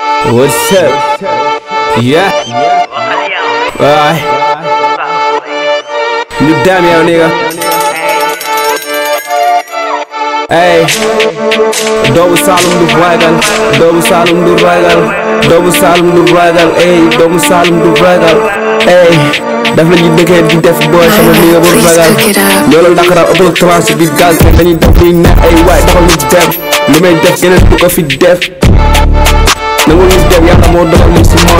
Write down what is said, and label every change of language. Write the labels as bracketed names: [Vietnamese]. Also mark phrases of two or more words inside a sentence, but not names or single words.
[English] What's up? Yeah. Alright. You damn young nigga. Hey. [Wolof] Double Salum du ragal. Double Salum du ragal. Double Salum du ragal. Hey. Double Salum du ragal. Hey. daf la ñuy dëkkee di def boy sama nigga bu ragal. loolu Dakar ëpp transit bi gaz dañuy def luy ne ay waay dafa ñu def. li may def keneen du ko fi def. nangu ñu def yàlla moo dogal li si man.